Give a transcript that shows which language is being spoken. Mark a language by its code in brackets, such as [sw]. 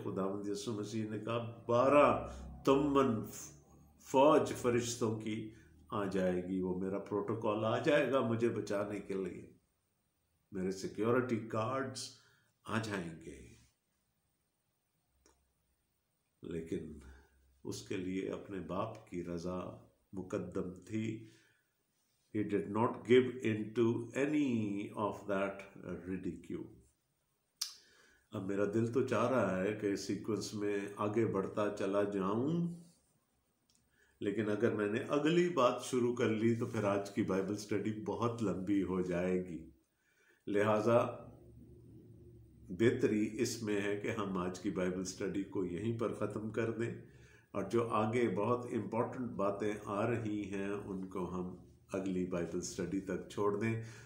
[hi] खुदावंद यीशु मसीह ने कहा 12 तुमन फौज फरिश्तों की आ जाएगी, वो मेरा प्रोटोकॉल आ जाएगा मुझे बचाने के लिए, मेरे सिक्योरिटी गार्ड्स आ जाएंगे। लेकिन उसके लिए अपने बाप की रजा मुकद्दम थी। [en] He did not give in to any of that ridicule. [hi] अब मेरा दिल तो चाह रहा है कि सीक्वेंस में आगे बढ़ता चला जाऊं, लेकिन अगर मैंने अगली बात शुरू कर ली तो फिर आज की बाइबल स्टडी बहुत लंबी हो जाएगी। लिहाजा बेहतरी इसमें है कि हम आज की बाइबल स्टडी को यहीं पर ख़त्म कर दें, और जो आगे बहुत इम्पोर्टेंट बातें आ रही हैं उनको हम अगली बाइबल स्टडी तक छोड़ दें।